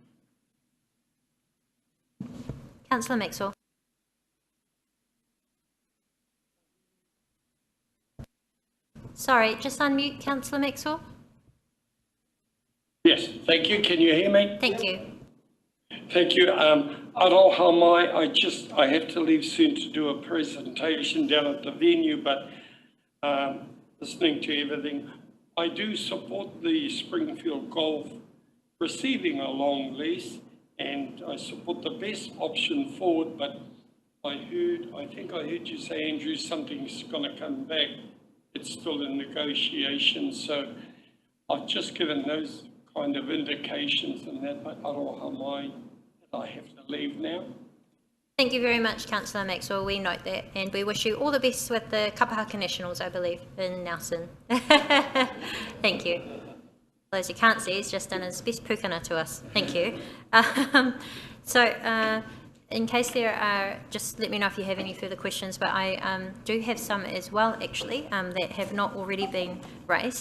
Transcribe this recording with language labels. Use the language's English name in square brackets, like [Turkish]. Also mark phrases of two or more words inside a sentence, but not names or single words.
[English] Councillor Maxwell. Sorry, just unmute Councillor Maxwell. Yes, thank you. Can you hear me? Thank you. Thank you. [Māori] Aroha mai, [English] I have to leave soon to do a presentation down at the venue, but listening to everything, I do support the Springfield Golf receiving a long lease, and I support the best option forward, but I think I heard you say, Andrew, something's going to come back. It's still in negotiation, so I've just given those kind of indications and that, but [Māori] aroha mai, [English] I have to leave now. Thank you very much, Councillor Maxwell. We note that, and we wish you all the best with the Kapahaka Nationals, I believe, in Nelson. Thank you. For those who can't see, he's just done his best pukana to us. Thank you. In case there are, just let me know if you have any further questions, but I do have some as well, actually, that have not already been raised.